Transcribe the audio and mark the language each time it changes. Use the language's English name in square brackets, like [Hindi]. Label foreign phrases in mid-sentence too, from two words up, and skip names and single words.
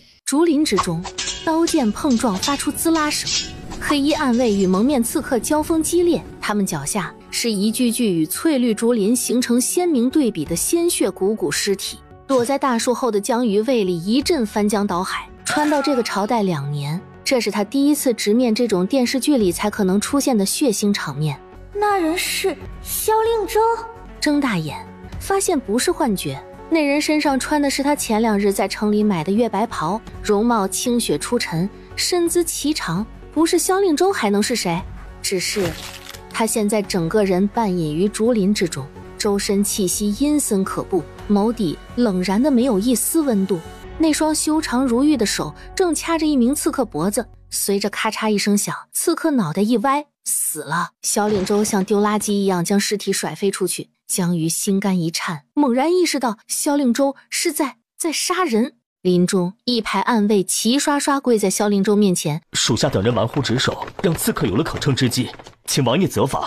[Chinese] 竹林之中，刀劍碰撞發出滋啦聲，黑衣暗衛與蒙面刺客交鋒激烈，他們腳下是一具具與翠綠竹林形成鮮明對比的鮮血汩汩屍體。躲在大樹後的江魚胃裡一陣翻江倒海，穿到這個朝代2年，這是他第一次直面這種電視劇裡才可能出現的血腥場面。那人是蕭令州？睜大眼發現不是幻覺，那人身上穿的是他前2日在城裡買的月白袍，容貌清雪出塵，身姿颀長，不是蕭令州還能是誰？只是他現在整個人半隱於竹林之中，周身氣息陰森可怖，眸底冷然的沒有一絲溫度，那雙修長如玉的手正掐着一名刺客脖子，隨着咔嚓一聲響，刺客腦袋一歪，死了。蕭令州像丟垃圾一樣將屍體甩飛出去，江魚心肝一顫，猛然意識到蕭令州是在殺人。林中一排暗衛齊刷刷跪在蕭令州面前，屬下等人玩忽職守，讓刺客有了可乘之機，請王爺責罰。